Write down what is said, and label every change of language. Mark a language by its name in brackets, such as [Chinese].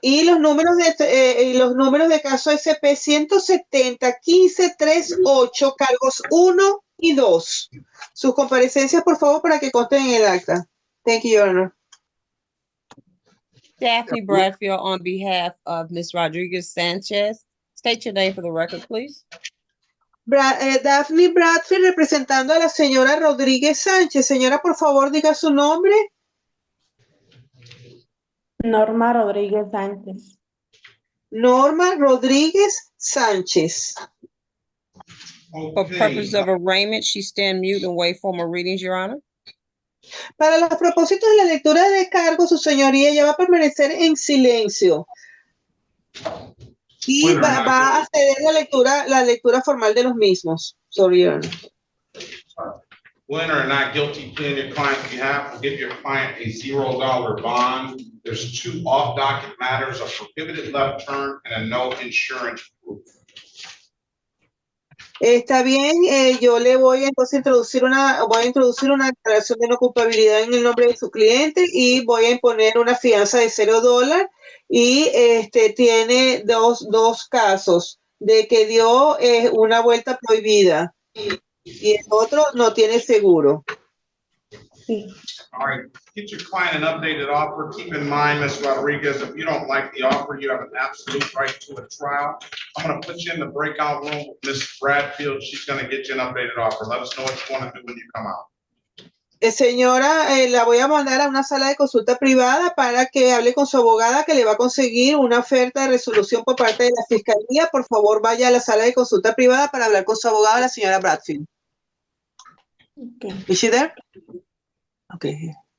[Spanish] Y los números de caso SP 170-15-38, cargos 1 y 2. Sus comparecencias, por favor, para que consten en el acta. [English] Thank you, Your Honor. Daphne Bradfield on behalf of Ms. Rodriguez Sanchez. State your name for the record, please. [Spanish] Daphne Bradfield representando a la señora Rodríguez Sánchez. Señora, por favor, diga su nombre. Norma Rodríguez Sánchez. Norma Rodríguez Sánchez. [English] For purposes of arraignment, she stand mute and wait for more readings, Your Honor. [Spanish] Para los propósitos de la lectura de cargos, su señoría ya va a permanecer en silencio. Y va a ceder la lectura formal de los mismos. [English] Sorry, Your Honor. Winner or not guilty plea on your client's behalf will give your client a $0 bond. There's 2 off-docket matters, a prohibited left turn and a no insurance proof. [Spanish] Está bien, yo le voy entonces a introducir una declaración de no culpabilidad en el nombre de su cliente y voy a imponer una fianza de $0 y tiene dos casos de que dio una vuelta prohibida y el otro no tiene seguro. [English] All right, get your client an updated offer. Keep in mind, Ms. Rodriguez, if you don't like the offer, you have an absolute right to a trial. I'm gonna put you in the breakout room with Ms. Bradfield. She's gonna get you an updated offer. Let us know what you wanna do when you come out. [Spanish] Señora, la voy a mandar a una sala de consulta privada para que hable con su abogada que le va a conseguir una oferta de resolución por parte de la fiscalía. Por favor, vaya a la sala de consulta privada para hablar con su abogada, la señora Bradfield. [English] Okay. Is she there? Okay.